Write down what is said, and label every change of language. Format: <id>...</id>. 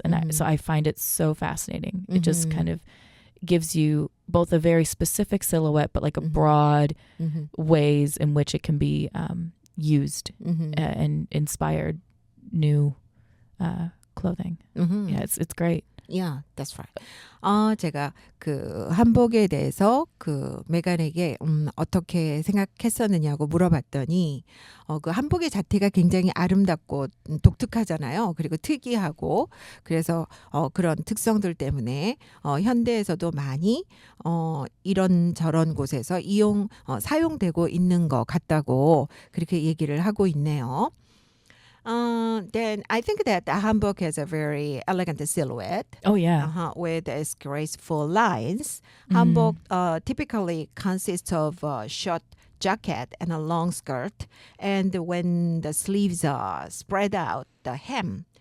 <en>And so I find it so fascinating. It just kind of gives you both a very specific silhouette, but like a broad ways in which it can be used and inspired new clothing. Yeah, it's great. Yeah, that's right.</en> <ko>제가 그 한복에 대해서 그 메간에게 어떻게 생각했었느냐고 물어봤더니 그 한복의 자태가 굉장히 아름답고 독특하잖아요. 그리고 특이하고 그래서 그런 특성들 때문에 현대에서도 많이 이런 저런 곳에서 사용되고 있는 것 같다고 그렇게 얘기를 하고 있네요.</ko> <en>Then I think that the hanbok has a very elegant silhouette. Oh yeah. With its graceful lines. Hanbok typically consists of a short jacket and a long skirt. And when the sleeves are spread out, the hem</en>